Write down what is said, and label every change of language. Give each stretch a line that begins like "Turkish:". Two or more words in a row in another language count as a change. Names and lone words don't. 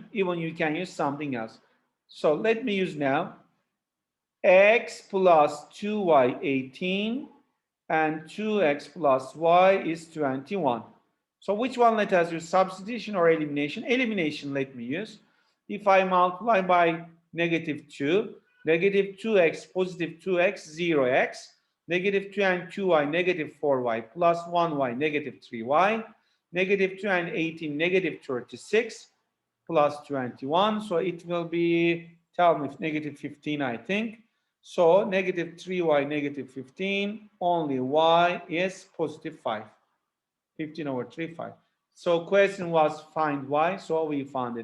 English: Even you can use something else. So let me use now x plus 2y 18 and 2x plus y is 21. So which one let us use, substitution or elimination? Elimination let me use. If I multiply by -2, -2x, +2x, 0x, -2 and 2y, -4y, plus 1y, -3y, -2 and 18, -36, plus 21. So it will be, tell me, -15, I think. So -3y, -15, only y is +5. 15 over 3, 5. So question was find y, so we found it.